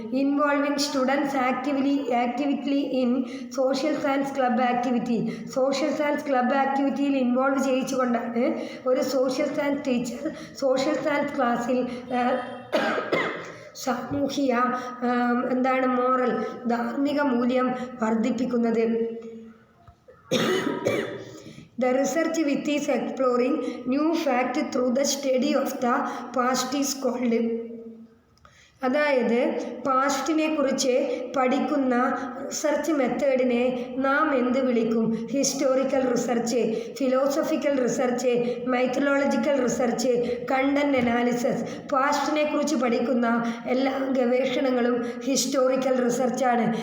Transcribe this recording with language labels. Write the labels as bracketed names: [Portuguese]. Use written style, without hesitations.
[English] Involving students activity in social science club activity. [Malayalam] Social science club ആക്ടിവിറ്റിയിൽ involve ചെയ്യിച്ചുകൊണ്ടാണ് ഒരു social science teacher social science ക്ലാസ്സിൽ സാമൂഹിക moral, ധാർമ്മിക മൂല്യം വർദ്ധിപ്പിക്കുന്നത്. [English] The research with is exploring new fact through the study of the past is called. [Malayalam] അതായത് പാസ്റ്റിനെ കുറിച്ച് പഠിക്കുന്ന research മെത്തേഡിനെ നാം എന്ത് വിളിക്കും? [English] Historical research, philosophical research, mythological research, content analysis. [Malayalam] പാസ്റ്റിനെ കുറിച്ച് പഠിക്കുന്ന എല്ലാ ഗവേഷണങ്ങളും ഹിസ്റ്റോറിക്കൽ റിസർച്ചാണ്.